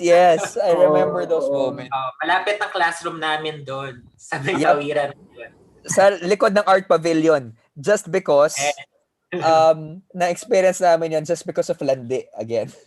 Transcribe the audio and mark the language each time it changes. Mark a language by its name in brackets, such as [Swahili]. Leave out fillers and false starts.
[English] I remember those moments. [Filipino] Malapit ang classroom namin doon sa Maygawiran. Sa likod ng Art Pavilion. [English] Just because, [Filipino] na-experience namin yan [English] just because of Landi again.